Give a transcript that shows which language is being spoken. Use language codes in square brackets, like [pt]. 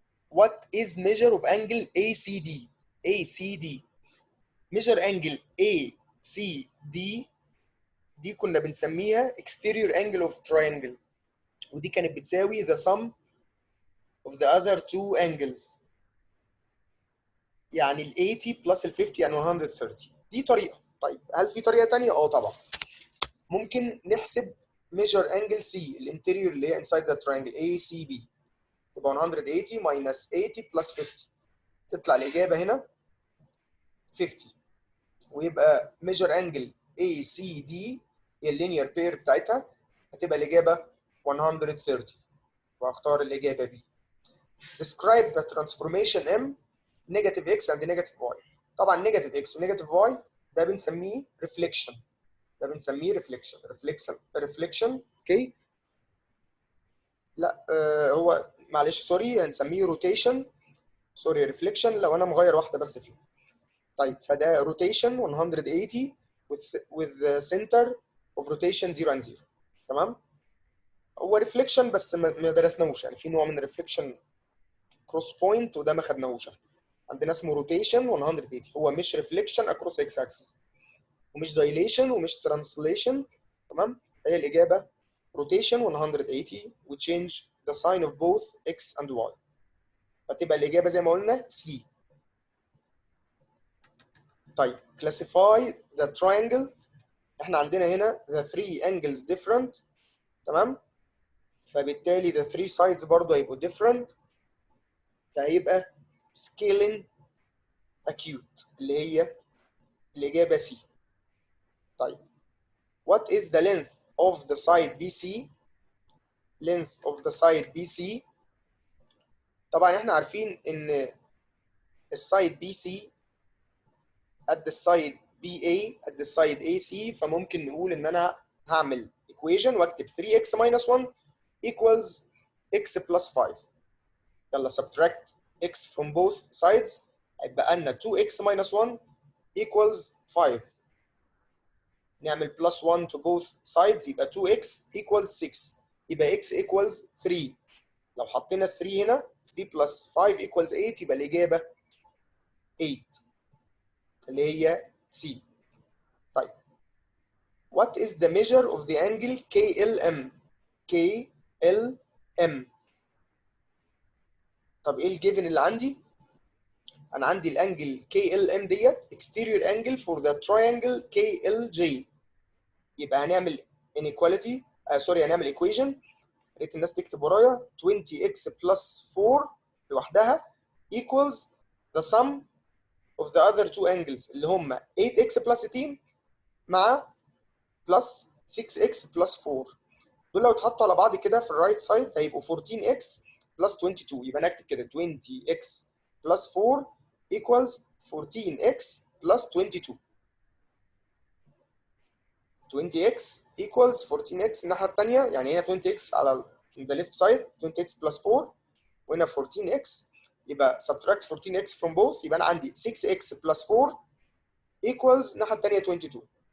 [en] what is measure of angle ACD؟ ACD measure angle ACD [ar] دي كنا بنسميها [en] exterior angle of triangle، [ar] ودي كانت بتساوي [en] the sum of the other two angles، يعني ال 80 plus ال 50 يعني 130. [ar] دي طريقة. طيب هل في طريقة تانية؟ اه طبعا. ممكن نحسب measure angle C الانتيريور اللي هي [en] inside the triangle ACB، [ar] يبقى [en] 180 minus 80 plus 50 [ar] تطلع الإجابة هنا 50، ويبقى measure angle ACD هي اللينير بير بتاعتها هتبقى الإجابة 130، وهختار الإجابة B. [en] describe the transformation M negative x and negative y. [ar] طبعا negative x و negative y ده بنسميه reflection، ده بنسميه reflection اوكي. لا هو معلش سوري هنسميه rotation، سوري reflection لو انا مغير واحده بس فيه. طيب فده [en] rotation 180 with center of rotation 0 and 0، تمام. [ar] هو reflection بس ما درسناهوش، يعني في نوع من [en] reflection cross point [ar] وده ما خدناهوش. عندنا اسمه روتيشن 180، هو مش ريفليكشن اكروس اكس اكسس ومش دايليشن ومش ترانسليشن، تمام. هي الاجابه [en] rotation 180 وتشينج the sign of both x and y, [ar] فتبقى الاجابه زي ما قلنا [en] سي. طيب classify the triangle، [ar] احنا عندنا هنا [en] the three angles different، تمام، فبالتالي the three sides [ar] برضه هيبقوا [en] different، فهيبقى scaling acute [ar] اللي هي الإجابة [en] C. طيب what is the length of the side BC؟ length of the side BC [ar] طبعا احنا عارفين ان السايد بي سي قد السايد بي اي قد السايد اي سي، فممكن نقول ان انا هعمل equation واكتب [en] 3x minus 1 equals x plus 5. يلا subtract x from both sides، [ar] هيبقى لنا [en] 2x minus 1 equals 5. نعمل plus 1 to both sides يبقى 2x equals 6، يبقى x equals 3. [ar] لو حطينا [en] 3 هنا 3 plus 5 equals 8، [ar] يبقى الإجابة [en] 8 اللي هي C. طيب what is the measure of the angle KLM؟ KLM. [ar] طب ايه الجيفن اللي عندي؟ انا عندي الانجل KLM ديت [en] exterior angle for the triangle KLJ. [ar] يبقى هنعمل inequality هنعمل equation. يا ريت الناس تكتب ورايا [en] 20x plus 4 لوحدها equals the sum of the other two angles [ar] اللي هم [en] 8x plus 18 مع plus 6x plus 4. [ar] دول لو اتحطوا على بعض كده في الرايت سايد هيبقوا [en] 14x plus 22. [ar] يبقى نكتب كده [en] 20x plus 4 equals 14x plus 22. 20x equals 14x الناحية التانية، يعني هنا 20x على the left side 20x plus 4 وهنا 14x، يبقى subtract 14x from both، [ar] يبقى أنا عندي [en] 6x plus 4 equals [ar] الناحية التانية [en] 22.